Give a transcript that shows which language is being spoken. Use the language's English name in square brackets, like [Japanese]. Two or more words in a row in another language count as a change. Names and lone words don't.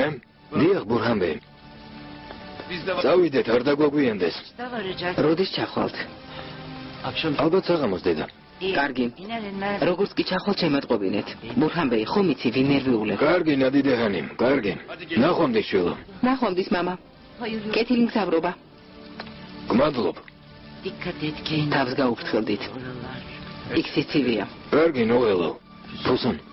[Georgian] დიახ, ბურჰანბე. [Turkish] Biz de [Georgian] წავიდეთ, არ დაგვაგვიანდეს. [Turkish] Da varacak. [Georgian] როდის ჩახვალთ? [Turkish] Akşam [Georgian] ალბათ საღამოს დედა. კარგი. [Turkish] İner inmez. [Georgian] როგორც კი ჩახვალთ შემატყობინეთ. ბურჰანბეი, ხო მიცი ვინ ნერვიულებ? კარგი, ნადიდეჰანი, კარგი. ნახვამდის შვილო. ნახვამდის მამა. [Turkish] Hayırlı. [Georgian] კეთილი მგზავრობა. გმადლობ. [Turkish] Dikkat et kendine. [Georgian] თავს გაუფრთხილდით. [Turkish] Oralar. [Georgian] იქ სიცივეა. კარგი, ნოველო. ფუსუნ.